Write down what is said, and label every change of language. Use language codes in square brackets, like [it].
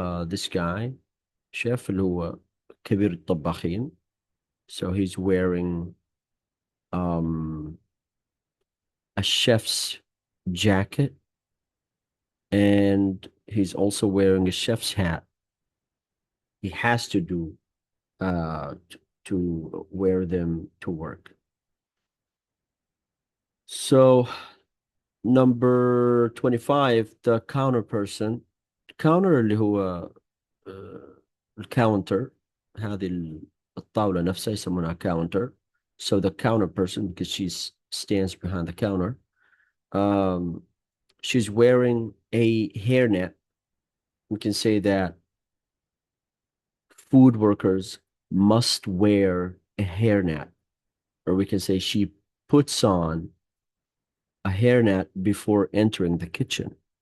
[en] This guy, [ar] chef اللي هو كبير الطباخين. [en] So he's wearing a chef's jacket, and he's also wearing a chef's hat. He has to do to wear them to work. So number 25, the counter person. [ar] counter اللي هو الكاونتر. هذه الطاولة نفسها يسمونها counter. [en] So the counter person, because she stands behind the counter, she's wearing a hairnet. We can say that food workers must wear a hairnet, or we can say she puts on a hairnet before entering the kitchen.